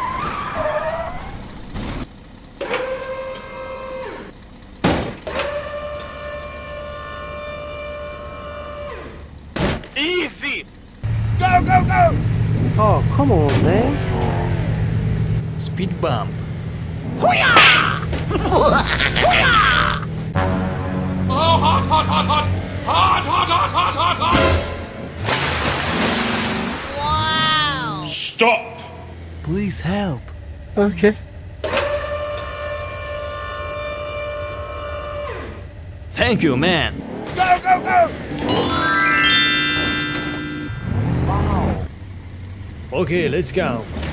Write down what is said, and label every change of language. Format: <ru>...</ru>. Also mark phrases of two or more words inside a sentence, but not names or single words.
<en>Easy! Go, go, go! Oh, come on, man. Speed bump. Oh, hot, hot, hot, hot! Hot, hot, hot, hot, hot, hot! Stop! Please help. Okay. Thank you, man. Go, go, go! Okay, let's go.</en>